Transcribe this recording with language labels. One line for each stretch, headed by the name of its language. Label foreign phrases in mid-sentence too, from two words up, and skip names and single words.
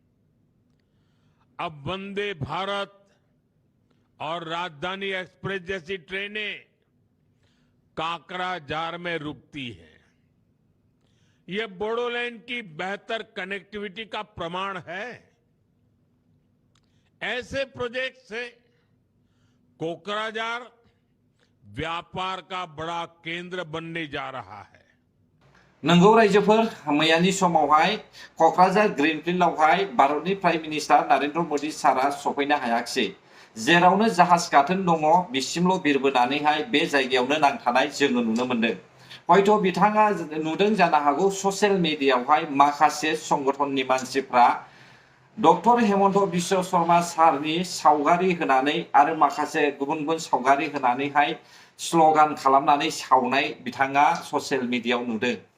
Hindi: अब वंदे भारत और राजधानी एक्सप्रेस जैसी ट्रेनें काकराझार में रुकती हैं। यह बोडोलैंड की बेहतर कनेक्टिविटी का प्रमाण है। ऐसे प्रोजेक्ट से कोकराझार व्यापार का बड़ा केंद्र बनने जा रहा है।
Bodo: नंगौ रायजोफोर मैयानि समावहाय क'क्राझार ग्रीनफील्डआवहाय भारतनि
English: prime minister
Bodo: नरेंद्र मोदी सारा सफैनो हायाखिसै। जेरावनो जाहाज गाथोन दङ बिसिमल' बिरबोनानैहाय बे जायगायावनो नांथानाय जोङो नुनो मोन्दों। हयथ' बिथाङा नुदों जानो हागौ ससियेल मिडियायावहाय माखासे संगठननि मानसिफ्रा डक्टर हेमन्त बिश्व शर्मा सारनि सावगारि होनानै आरो माखासे गुबुन गुबुन सावगारि होनानैहाय स्ल'गान खालामनानै सावनाय बिथाङा ससियेल मिडियायाव नुदों।